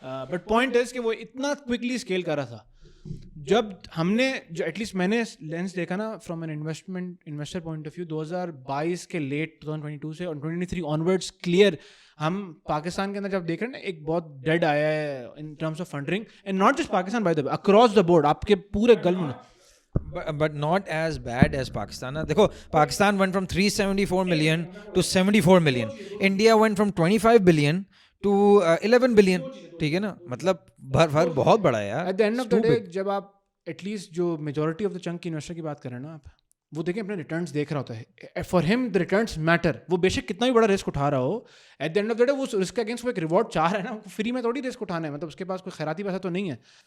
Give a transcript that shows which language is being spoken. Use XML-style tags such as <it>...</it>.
<ur>But point is کہ وہ اتنا کوئکلی اسکیل کر رہا تھا. جب ہم نے جو ایٹ لیسٹ میں نے لینس دیکھا نا</ur> <en>from an investor point of view,</en> <ur>2022 کے لیٹ 2022 سے اور 2023 آنورڈس کلیئر ہم پاکستان کے اندر جب دیکھ رہے ہیں نا, ایک بہت ڈیڈ آیا ہے in terms of funding,</ur> <en>and not just Pakistan by the way, across the board,</en> <ur>آپ کے پورے گلف میں.</ur> <en>but not as bad as Pakistan. دیکھو Pakistan went from 374 million to 74 million. India went from 25 billion to 11 billion.</en> <ur>ٹھیک ہے نا, مطلب فرق بہت بڑا ہے یار.</ur> <en>at the end of the day</en> <ur>جب آپ ایٹ لیسٹ جو میجورٹی آف دا چنک کی انویسٹر کی بات کریں نا, آپ وہ دیکھیں اپنے ریٹرنس دیکھ رہا ہوتا ہے,</ur> <en>For whom the returns matter.</en> <ur>وہ بے شک کتنا بھی بڑا رسک اٹھا رہا ہو,</ur> <en>at the end of the day</en> <ur>وہ رسک کے اگینسٹ وہ ایک ریوارڈ چاہ رہا ہے نا, فری میں تھوڑی رسک اٹھانا ہے, مطلب اس کے پاس کوئی خیراتی پیسہ تو نہیں ہے.</ur>